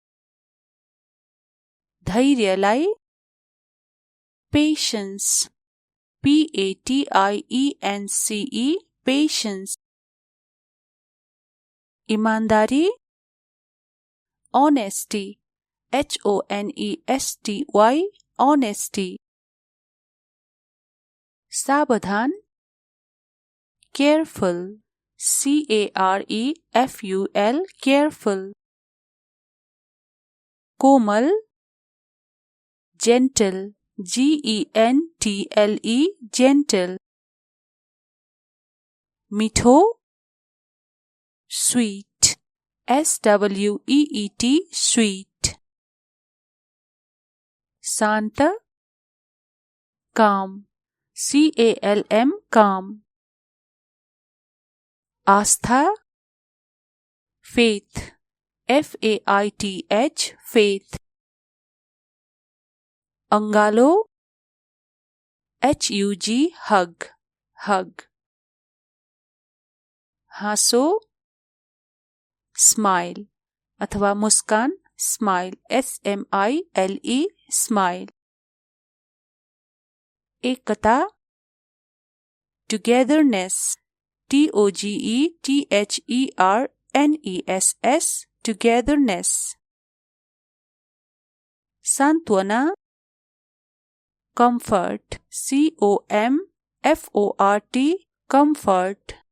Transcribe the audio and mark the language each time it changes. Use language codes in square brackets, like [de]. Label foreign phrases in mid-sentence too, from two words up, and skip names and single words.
[en] धैर्यलाई patience, P-A-T-I-E-N-C-E, patience। ईमानदारी, honesty, H-O-N-E-S-T-Y, honesty। [ne] सावधान, [en] careful, C-A-R-E-F-U-L, careful। कोमल, gentle, G-E-N-T-L-E, gentle। मिठो, sweet, S-W-E-E-T, sweet। शांत, calm, C-A-L-M, calm। [ne] आस्था, [en] faith, F-A-I-T-H, faith। अंगालो, H-U-G, hug, hug। [ne] हाँसो, स्माइल अथवा मुस्कान, [en] स्माइल, S-M-I-L-E, स्माइल। एकता, togetherness, TOGETHERNESS togetherness. सांत्वना comfort COMFORT comfort.